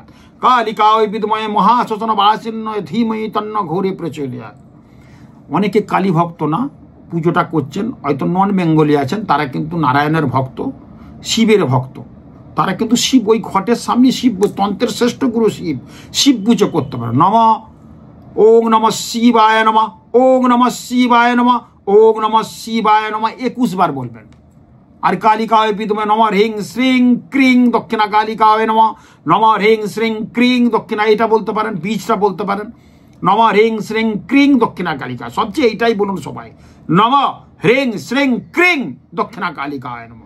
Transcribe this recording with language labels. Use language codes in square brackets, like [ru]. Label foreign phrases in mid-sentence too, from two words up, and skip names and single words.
[sa] কালিকায় বিদ্মহে মহাশ্মশানবাসিন্যয় ধীমহি তন্ন ঘোরে প্রচোদয়াৎ। [bn] অনেকে কালী ভক্ত না, পুজোটা করছেন, হয়তো নন বেঙ্গলি আছেন, তারা কিন্তু নারায়ণের ভক্ত, শিবের ভক্ত, তারা কিন্তু শিব ওই ঘটের সামনে শিব, তন্ত্রের শ্রেষ্ঠ গুরু শিব পুজো করতে পারে। [sa] ওং নমঃ শিবায় নমঃ, ওং নমঃ শিবায় নমঃ, ওং নমঃ শিবায় নমঃ [bn] 21 বার বলবেন। [sa] আর কালিকায় বিদ্মহে নমঃ হ্রিং শ্রীং ক্রিং দক্ষিণা কালিকায় নমঃ, নমঃ হ্রিং শ্রীং ক্রিং দক্ষিণা, [bn] এটা বলতে পারেন, বীজটা বলতে পারেন, [sa] নমঃ হ্রিং শ্রীং ক্রিং দক্ষিণা কালিকা। [bn] সবচেয়ে এইটাই বলুন সবাই, [sa] নমঃ হ্রিং শ্রীং ক্রিং দক্ষিণা কালিকায় নমঃ।